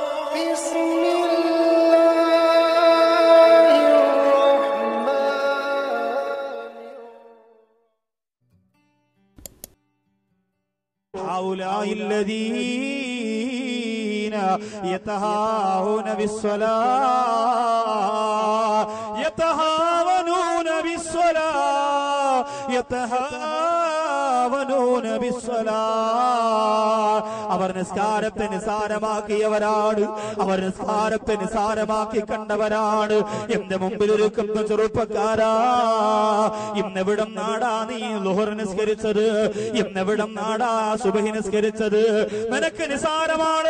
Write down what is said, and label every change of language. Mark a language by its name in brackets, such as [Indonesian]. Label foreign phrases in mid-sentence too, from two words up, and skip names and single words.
[Arabic] هؤلاء الذين يتهاون بالصلاة يتهاونون بالصلاة يتهاونون بالصلاة [Malayalam] അവർ നിസ്കാരത്തെ നിസാരമാക്കിയവരാണ്. അവർ നിസ്കാരത്തെ നിസാരമാക്കി കണ്ടവരാണ്. എന്റെ മുമ്പിലിരിക്കുന്ന ചെറുപ്പക്കാരാ, ഇന്നെവിടം നാടാ നീ ളുഹർ നിസ്കരിച്ചത്? ഇന്നെവിടം നാടാ സുബഹി നിസ്കരിച്ചത്? നിനക്ക് നിസാരമാണ്.